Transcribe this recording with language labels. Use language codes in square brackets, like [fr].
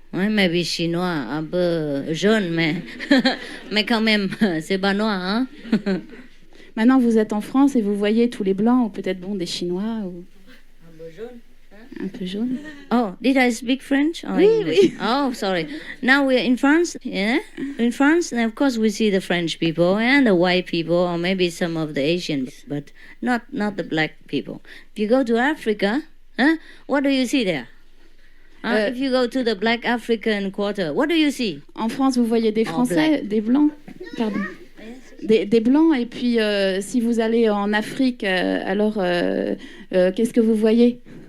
[fr] Ouais, maybe chinois, un peu jaune, mais quand même, c'est pas noir, hein? Maintenant, vous êtes en France et vous voyez tous les blancs, ou peut-être des Chinois, ou un peu jaune. [en] Oh, did I speak French? [fr] Oui, oui. [en] Oh, sorry. Now we're in France, In France, and of course we see the French people and the white people, or maybe some of the Asians, but not the black people. If you go to Africa, what do you see there? If you go to the black African quarter, what do you see? [fr] En France, vous voyez des Français, des blancs, pardon. Des blancs, et puis si vous allez en Afrique, alors qu'est-ce que vous voyez?